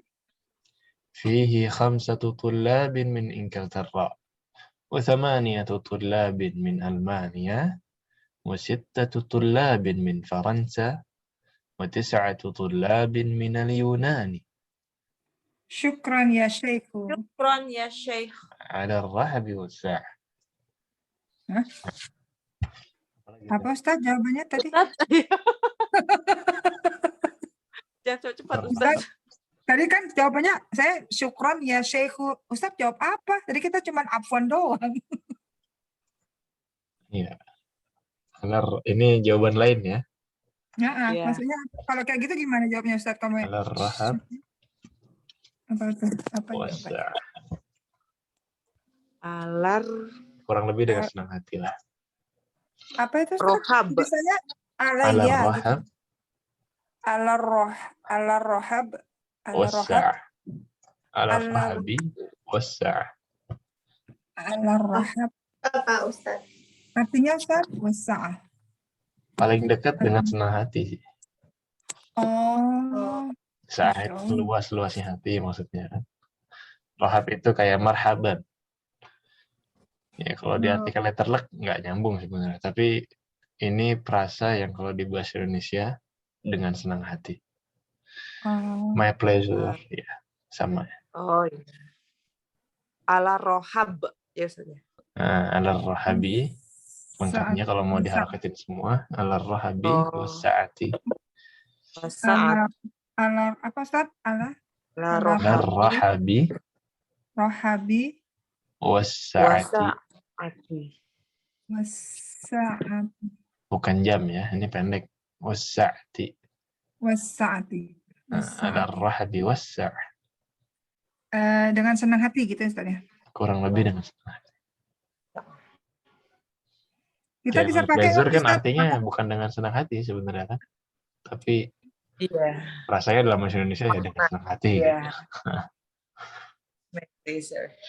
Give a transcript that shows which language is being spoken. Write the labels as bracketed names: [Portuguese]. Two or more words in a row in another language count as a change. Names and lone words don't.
[Arabic] فيه 5 طلاب من إنجلترا و8 طلاب من ألمانيا و6 طلاب من فرنسا و9 طلاب من اليونان. شكرا يا شيخ. شكرا يا شيخ. على الرحب والسعة. [Indonesian] Apa Ustaz jawabannya tadi? Jangan cepat Ustaz. Tadi kan jawabannya saya [Arabic] شكرا يا شيخ. [Indonesian] Ustaz jawab apa? Tadi kita cuma afwan doang. Iya. Ini jawaban lain ya. Ya. Maksudnya kalau kayak gitu gimana jawabnya Ustaz? Kamu [Arabic] على الرحب [Indonesian] apa [Arabic] والسعة. Alar [Indonesian] Kurang lebih dengan senang hati lah. apa itu? [Arabic] Rohab. [Indonesian] Biasanya [Arabic] على الرحب. على الرحب. والسعة. على الرحب والسعة. على الرحب. [Indonesian] Apa Ustaz? Artinya Ustaz wasa'ah. Paling dekat dengan senang hati sih. Oh. Sa'ah itu luas-luasnya hati maksudnya kan. Rohab itu kayak marhaban. Ya kalau diartikan letterlek nggak nyambung sebenarnya. Tapi ini frasa yang kalau di bahasa Indonesia dengan senang hati. [English] My pleasure, [Indonesian] ya sama. Oh iya. [Arabic] على رحب يا أستاذ. على رحب. [Indonesian] Lengkapnya kalau mau diharakatin semua. [Arabic] على رحب وسعة. [Indonesian] Ala apa Ustaz? [Arabic] Ala rohabi. Rohabi. Wasa'ati. Wasa'ati. [Indonesian] Bukan jam ya, ini pendek. [Arabic] Wasa'ati. Wasa'ati. على رحب وسعة. [Indonesian] Dengan senang hati gitu Ustaz ya? Kurang lebih dengan senang hati. Kita bisa pakai kan artinya bukan dengan senang hati sebenarnya kan. Tapi rasanya dalam bahasa Indonesia ya dengan senang hati. Gitu.